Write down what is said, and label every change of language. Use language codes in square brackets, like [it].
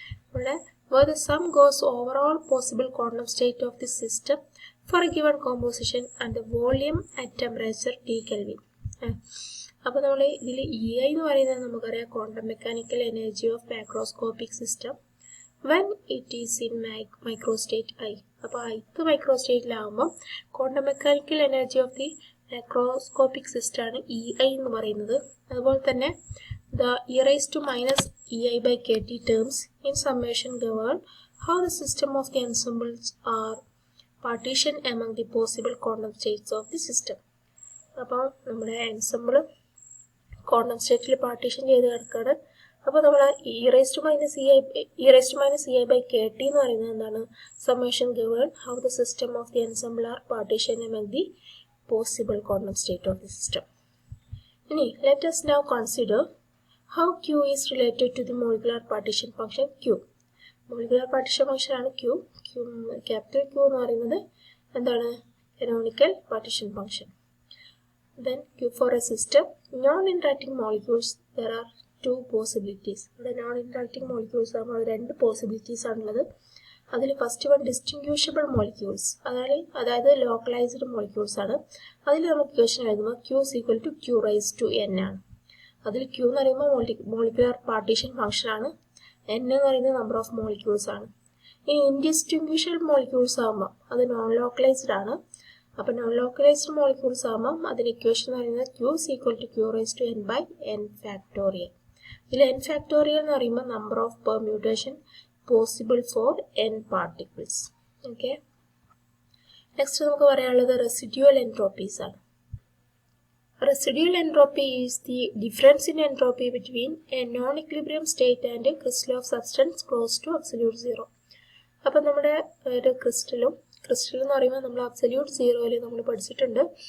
[en] ഇവിടെ where the sum goes over all possible quantum state of the system for a given composition and the volume at temperature T Kelvin. [ml] അപ്പോൾ നമ്മൾ ഇതിൽ EI എന്ന് പറയുന്നത് നമുക്കറിയാം quantum mechanical energy of macroscopic system. [en] when it is in microstate I. [ml] അപ്പോൾ ith മൈക്രോസ്റ്റേറ്റിലാകുമ്പോൾ quantum mechanical energy of the macroscopic system ആണ് EI എന്ന് പറയുന്നത്. അതുപോലെ തന്നെ [en] the e raised to minus EI by KT terms in summation govern how the system of the ensembles are partitioned among the possible quantum states of the system. [ml] അപ്പോൾ നമ്മുടെ ensemble quantum സ്റ്റേറ്റിൽ partition ചെയ്ത് കിടക്കുകയാണ്. അപ്പോൾ നമ്മൾ [en] e raised to minus EI by KT [ml] എന്ന് പറയുന്നത് എന്താണ്? [en] summation govern how the system of the ensemble are partitioned among the possible quantum state of the system. ഇനി let us now consider how Q is related to the molecular partition function Q. molecular partition function ആണ് Q. [ml] Capital Q എന്ന് പറയുന്നത് എന്താണ്? [en] canonical partition function. Then Q for a system non-interacting molecules, there are two possibilities. [ml] ഇവിടെ [en] non-interacting molecules [ml] ആകുമ്പോൾ രണ്ട് possibilities ആണുള്ളത്. അതിൽ first one ഡിസ്റ്റിങ്ക്വിഷബിൾ molecules, അതായത് ലോക്കലൈസ്ഡ് മോളിക്യൂൾസ് ആണ്. അതിൽ നമുക്ക് ഇക്വേഷൻ എഴുതുമ്പോൾ [en] Q is equal to Q raised to N ആണ്. [ml] അതിൽ Q എന്ന് പറയുമ്പോൾ മോളിക്കുലർ പാർട്ടീഷൻ ഫംഗ്ഷൻ ആണ്. N എന്ന് പറയുന്നത് നമ്പർ ഓഫ് മോളിക്യൂൾസ് ആണ്. ഇനി ഇൻഡിസ്റ്റിങ്ക്വിഷബിൾ മോളിക്യൂൾസ് ആകുമ്പോൾ അത് നോൺ ലോക്കലൈസ്ഡ് ആണ്. അപ്പോൾ നോൺ ലോക്കലൈസ്ഡ് മോളിക്യൂൾസ് ആകുമ്പോൾ അതിന് ഇക്വേഷൻ എന്ന് പറയുന്നത് [en] Q is equal to Q raised to N by N factorial. [ml] ഇതിൽ N factorial എന്ന് പറയുമ്പോൾ number of permutation possible for N particles. Okay, next നമുക്ക് പറയാനുള്ളത് റെസിഡ്യൂവൽ എൻട്രോപ്പീസ് ആണ്. [en] Residual entropy is the difference in entropy between a non-equilibrium state and a crystal of substance close to absolute zero. [ml] അപ്പോൾ നമ്മുടെ ഒരു crystal എന്ന് പറയുമ്പോൾ നമ്മൾ absolute സീറോയിൽ നമ്മൾ പഠിച്ചിട്ടുണ്ട്.